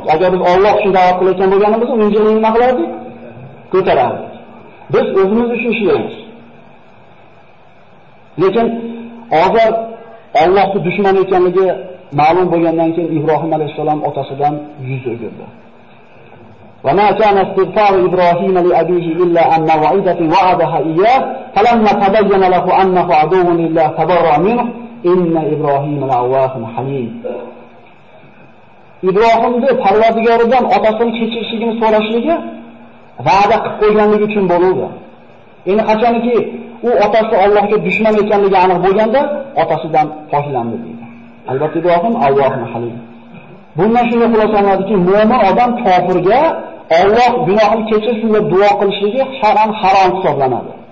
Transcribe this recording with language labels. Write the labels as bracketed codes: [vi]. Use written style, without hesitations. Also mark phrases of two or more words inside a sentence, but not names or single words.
[uz] Agar biz Alloh uchun da'vat qilayotgan bo'lganimizda, unchalik nima qilardik? Ko'tarardik. Biz o'zimiz uchun ishlaymiz. Lekin hozir Allohning dushman ekanligi ma'lum bo'lgandan keyin Ibrohim alayhissalom otasidan yuz o'girdi. [ar] وما كان استغفار إبراهيم لأبيه إلا أن موعدة وعدها إياه فلما تبين له أنه عدو لله تبرأ منه إن إبراهيم لأواه حليم. [uz] İbrahim'de Parvardigoridan otasini kechirishligini so'rashligi va'da qilib qo'yganligi uchun bo'ldi. Endi qachonki u otasi Allohga dushman ekanligi aniq bo'lganda otasidan poklanadi deydi. Albatta Ibrohim Allohun halim. Bundan shunday xulosalanadiki, mo'min odam kofirga Alloh gunohini kechirsin deb duo qilishligi shar'an harom hisoblanadi.